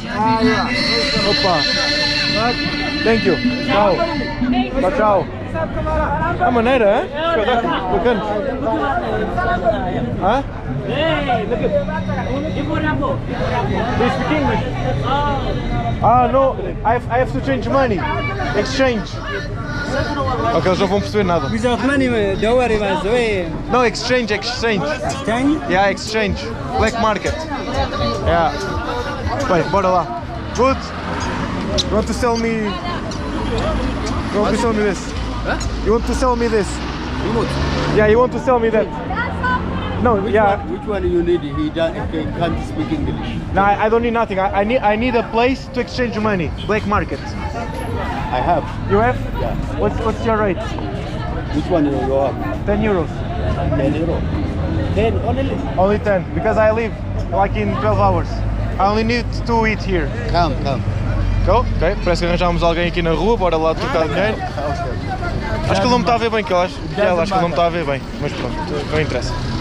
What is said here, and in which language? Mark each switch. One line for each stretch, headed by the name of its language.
Portuguese: Opa!
English: Thank you!
Portuguese: Tchau! Tchau! A maneira, hein? Bacana! Hã?
English: Do you speak English? Ah, no! I have to change money! Exchange!
Portuguese: Ok, eles não vão perceber nada.
English: Without money, don't worry,
Portuguese: mas
English: No, exchange. Exchange? Yeah, exchange. Black market. Yeah.
Portuguese: Bem, bora lá.
English: Good. You want to sell me... You want to sell me this? Huh? You want to sell me this? Remote. Yeah, you want to sell me that? No, yeah. Which one you need? He can't speak English. No, I don't need nothing. I need a place to exchange money. Black market. I have. You have? Yeah. What's your rate? Which one you have? 10 euros. 10 euro. 10 only. Only 10, because I leave like in 12 hours. I only need to eat here. Come. Go?
Portuguese: Ok, parece que arranjámos alguém aqui na rua, bora lá trocar dinheiro. Acho que ele não me está a ver bem, que eu acho que ele não me está a ver bem, mas pronto, não interessa.